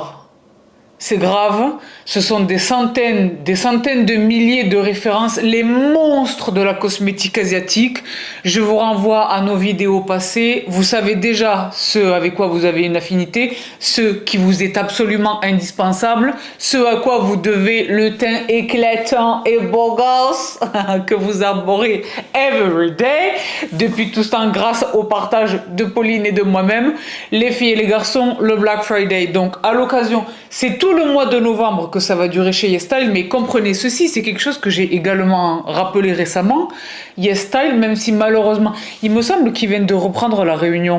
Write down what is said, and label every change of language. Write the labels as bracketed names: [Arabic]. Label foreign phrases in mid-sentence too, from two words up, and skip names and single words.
[French] C'est grave, ce sont des centaines de milliers de références, les monstres de la cosmétique asiatique. Je vous renvoie à nos vidéos passées. Vous savez déjà ce avec quoi vous avez une affinité, ce qui vous est absolument indispensable, ce à quoi vous devez le teint éclatant et beau gosse que vous arborez [English] every day. [French] Depuis tout ce temps, grâce au partage de Pauline et de moi-même, les filles et les garçons, le Black Friday. Donc à l'occasion, c'est tout le mois de novembre que ça va durer chez YesStyle, mais comprenez ceci, c'est quelque chose que j'ai également rappelé récemment. YesStyle, même si malheureusement, il me semble qu'ils viennent de reprendre la Réunion.